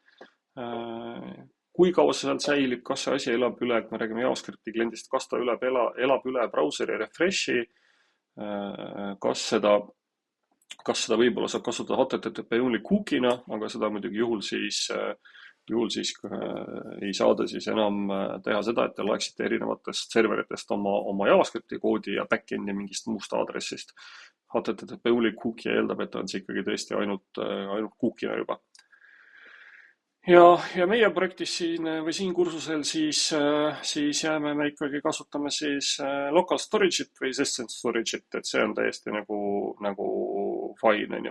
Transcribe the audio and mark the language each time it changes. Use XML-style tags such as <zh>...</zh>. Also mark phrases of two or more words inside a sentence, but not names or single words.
<et>Kui kaua see sealt säilib, kas see asi elab üle, kui me räägime JavaScripti kliendist, kas ta elab üle brauseri refresh'i, kas seda võib-olla saab kasutada</et> <en>HTTP only cookie'na,</en> <et>aga seda muidugi juhul siis ei saada siis enam teha seda, et te loeksite erinevatest serveritest oma JavaScripti koodi ja backendi mingist muust aadressist.</et> <en>HTTP only cookie</en> <et>eeldab, et on see ikkagi tõesti ainult cookie'na juba. Ja meie projektis siin kursusel siis me ikkagi kasutame siis</et> <en>local storage'it</en> <et>või</et> <en>session storage'it,</en> <et>et see on täiesti nagu fine, on ju.</et>